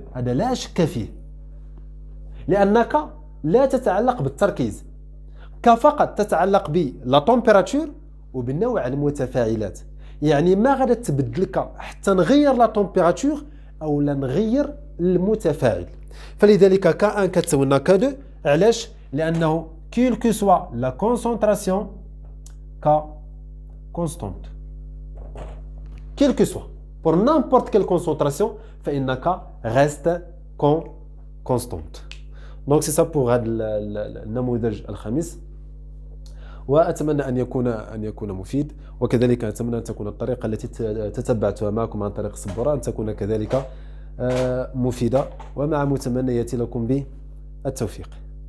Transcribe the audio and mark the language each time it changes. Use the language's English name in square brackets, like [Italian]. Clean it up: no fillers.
[Arabic] هذا لا شك فيه، لأن K لا تتعلق بالتركيز، K فقط تتعلق بلا تمبيراتور وبالنوع المتفاعلات. يعني ما غادي تبدل K حتى نغير لا تمبيراتور أو لا نغير المتفاعل. فلذلك K1 كتساوي لنا K2. علاش؟ لأنه [French] quelle que soit la concentration K constante. Quelle que soit, pour n'importe quelle concentration, فإن K reste constante. Donc c'est ça pour [Arabic] هذا النموذج الخامس، وأتمنى أن يكون مفيد، وكذلك أتمنى أن تكون الطريقة التي تتبعتها معكم عن طريق السبورة أن تكون كذلك مفيدة، ومع متمنياتي لكم بالتوفيق.